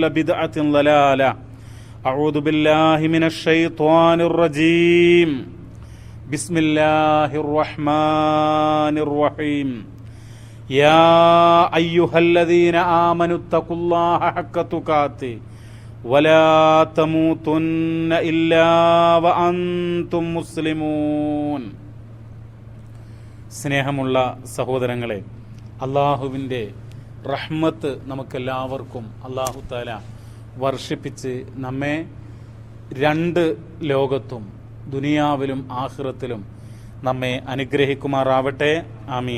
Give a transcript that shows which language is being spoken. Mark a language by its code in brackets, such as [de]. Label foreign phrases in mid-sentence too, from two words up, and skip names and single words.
[ar] بدعة ضلالة أعوذ بالله من الشيطان الرجيم بسم الله الرحمن الرحيم يا أيها الذين آمنوا اتقوا الله حق تقاته ولا تموتن إلا وأنتم مسلمون [ml] സ്നേഹമുള്ള സഹോദരങ്ങളെ, അള്ളാഹുവിൻ്റെ റഹ്മത്ത് നമുക്കെല്ലാവർക്കും അള്ളാഹു താല വർഷിപ്പിച്ച് നമ്മെ രണ്ട് ലോകത്തും ദുനിയാവിലും ആഖിറത്തിലും നമ്മെ അനുഗ്രഹിക്കുമാറാവട്ടെ. ആമീൻ.